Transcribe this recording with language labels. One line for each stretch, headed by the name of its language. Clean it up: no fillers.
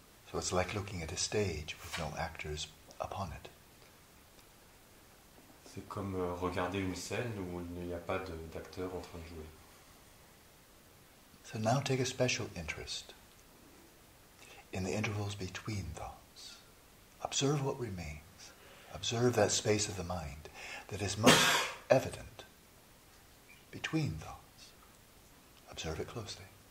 English: So it's like looking at a stage with no actors upon it.
French: C'est comme regarder une scène où il n'y a pas d'acteur en train de jouer.
English: So now take a special interest in the intervals between thoughts. Observe what remains. Observe that space of the mind that is most evident between thoughts. Observe it closely.